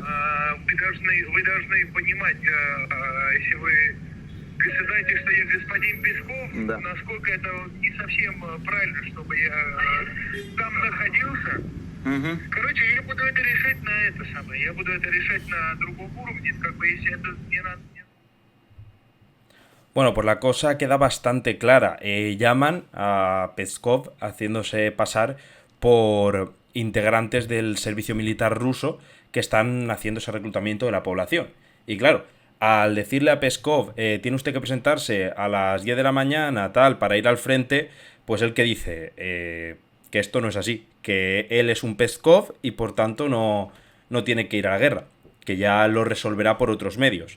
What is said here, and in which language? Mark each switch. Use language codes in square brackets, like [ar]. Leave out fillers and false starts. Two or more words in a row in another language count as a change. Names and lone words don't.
[ru] Вы должны понимать, если вы знаете, что я господин Песков, Да. насколько это не совсем правильно, чтобы я там находился. Угу. Короче, я буду это решать я буду это решать на другом уровне, если это не надо. [es] Bueno, pues la cosa queda bastante clara. Llaman a Peskov haciéndose pasar por integrantes del servicio militar ruso que están haciendo ese reclutamiento de la población. Y claro, al decirle a Peskov, tiene usted que presentarse a las 10 de la mañana, tal, para ir al frente, pues él que dice que esto no es así, que él es un Peskov y por tanto no tiene que ir a la guerra, que ya lo resolverá por otros medios.